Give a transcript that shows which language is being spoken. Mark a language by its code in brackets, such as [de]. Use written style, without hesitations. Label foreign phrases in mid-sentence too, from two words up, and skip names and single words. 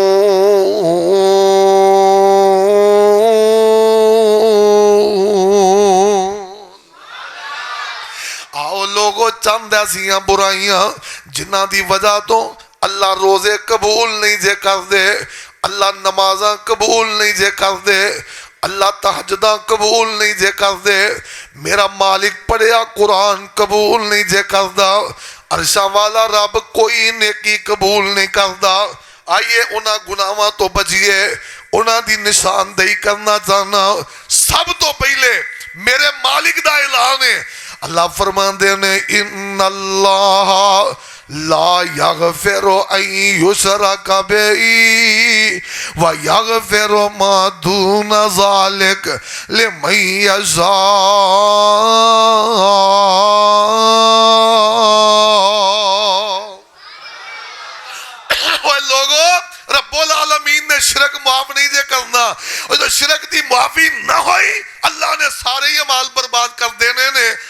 [pa] آؤ لوگو چند ایسیاں برائیاں جنہ دی وجہ تو اللہ روزے قبول نہیں جے کر دے، اللہ نمازاں قبول نہیں جے کر دے، اللہ تہجداں قبول نہیں جے کر دے، میرا مالک پڑھیا قرآن قبول نہیں جے کر دا، عرشہ والا رب کوئی نیکی قبول نہیں کردا۔ آئیے انہاں گناہاں تو بچیے، انہاں دی نشاندہی کرنا چاہنا۔ سب تو پہلے میرے مالک دا اعلان ہے، اللہ فرماندے نے [ar] ان اللہ لا یغفر ان یشرک بہ ویغفر ما دون ذلک لمن یشاء۔ [pa] اوے لوگو رب العالمین نے شرک معاف نہیں دے کرنا، اور جو شرک دی معافی نہ ہوئی اللہ نے سارے ہی اعمال برباد کر دینے نے۔